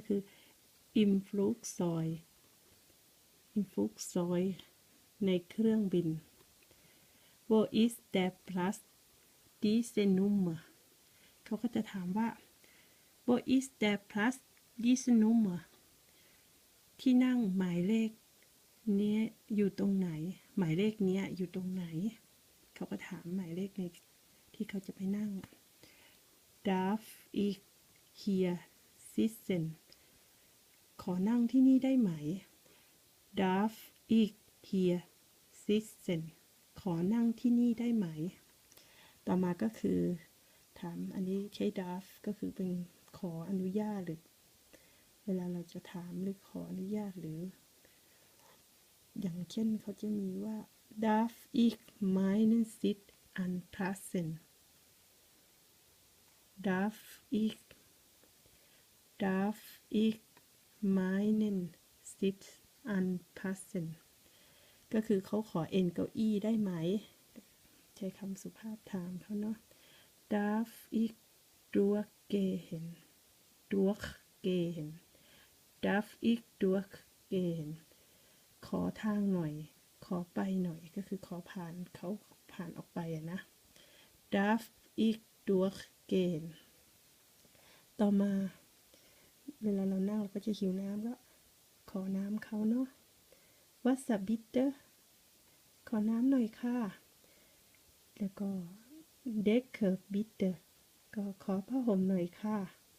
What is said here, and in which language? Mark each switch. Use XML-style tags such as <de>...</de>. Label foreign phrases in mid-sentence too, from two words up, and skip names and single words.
<th>คือ</th> <de>Im Flugzeug Im Flugzeug</de> <th>ในเครื่องบิน</th> <de>Wo ist der Platz diese Nummer</de> <th>เขาก็จะถามว่า</th> <de>Wo ist der Platz diese Nummer</de> <th>ที่นั่ งหมายเลขนี้อยู่ตรงไหนหมายเลขนี้อยู่ตรงไหนเขาก็ถามหมายเลขในที่เขาจะไป นั่ง</th> <de>Darf ich hier sitzen</de> <th>ขอนั่งที่นี่ได้ไหม</th> <de>Darf ich hier sitzen</de> <th>ขอนั่งที่นี่ได้ไหมต่อมาก็คือถามอันนี้ใช้ Darf ก็คือเป็นขออนุญาตหรือเวลาเราจะถามหรือขออนุญาตหรืออย่างเช่นเขาจะมีว่า</th> <de>Darf ich meinen Sitz anpassen Darf ich meinen Sitz anpassen</de> <th>ก็คือเขาขอเอนเก้าอี้ได้ไหมใช้คำสุภาพถามเขาเนาะ</th> <de>Darf ich durchgehen Darf ich durchgehen</de> <th>ขอทางหน่อยขอไปหน่ อยก็คือขอผ่านเขาผ่านออกไปนะ</th> <de>Darf ich durchgehen</de> <th>ต่อมาเวลาเรานั่งเราก็จะหิวน้ำก็ขอน้ำเขาเนาะ</th> <de>Wasser bitte</de> <th>ขอน้ำหน่อยค่ะแล้วก็</th> <de>Decke bitte</de> <th>ก็ขอผ้าห่มหน่อยค่ะ</th>